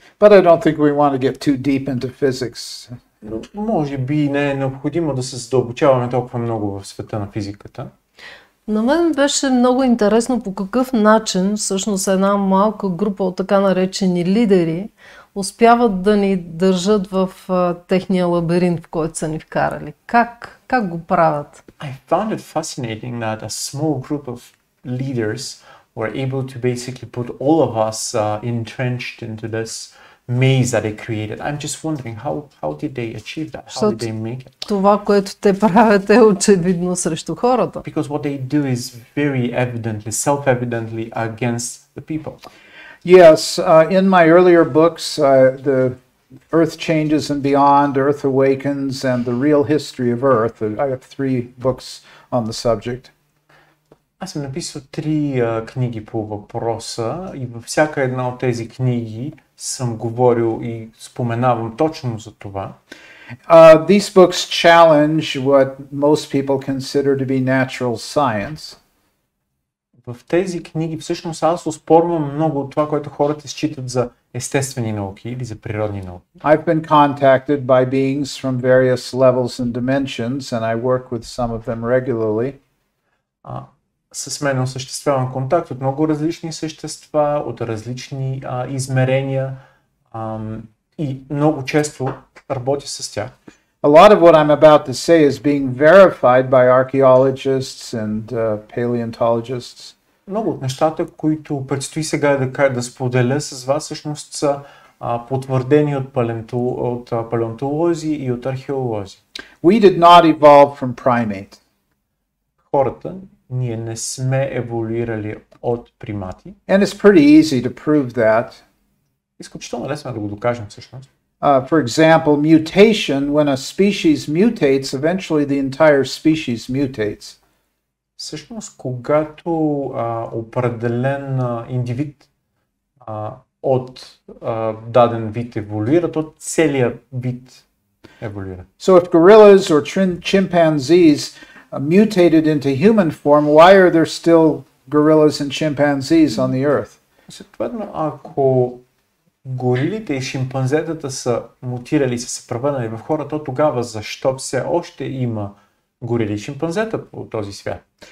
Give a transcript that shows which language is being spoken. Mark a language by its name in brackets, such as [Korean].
[English] But I don't think we want to get too deep into physics. [Bulgarian] Но може би не е необходимо да се задълбочаваме толкова много в света на физиката. На мен беше много интересно по какъв начин всъщност една малка група от така наречени лидери успяват да ни държат в техния лабиринт, в който са ни вкарали. Как го правят? [English] I found it fascinating that a small group of leaders were able to basically put all of us entrenched into this maze that they created. I'm just wondering how did they achieve that? How did they make it? [Bulgarian] Това, което те правят, е очевидно срещу хората. [English] Because what they do is very evidently, self-evidently against the people. Yes, in my earlier books, the Earth Changes and Beyond, Earth Awakens, and The Real History of Earth. I have 3 books on the subject. [Bulgarian] Аз съм написал 3 книги по въпроса и във всяка една от тези книги съм говорил и споменавам точно за това. [English] These books challenge what most people consider to be natural science. [Bulgarian] В тези книги всъщност аз оспорвам много от това, което хората считат за естествени науки или за природни науки. [English] I've been contacted by beings from various levels and dimensions, and I work with some of them regularly. [Bulgarian] С мен осъществявам контакт от много различни същества, от различни измерения и много често работя с тях. [English] A lot of what I'm about to say is being verified by archaeologists and paleontologists. [Bulgarian] Много от нещата, които предстои сега да споделя с вас, всъщност са потвърдени от палеонтолози и от археолози. [English] We did not evolve from primates. [Bulgarian] Хората, ние не сме еволюирали от примати. [English] And it's pretty easy to prove that. [Bulgarian] Изключително лесно е да го докажем всъщност. [English] For example, mutation, when a species mutates, eventually the entire species mutates. [Bulgarian] Всъщност, когато определен индивид от даден вид еволюира, то целият вид еволюира. [English] So if gorillas or chimpanzees mutated into human form, why are there still gorillas and chimpanzees on the earth? [Bulgarian] Съответно, ако горилите и шимпанзетата са мутирали, са се превърнали в хора, то тогава защо все още има горили и шимпанзета по този свят?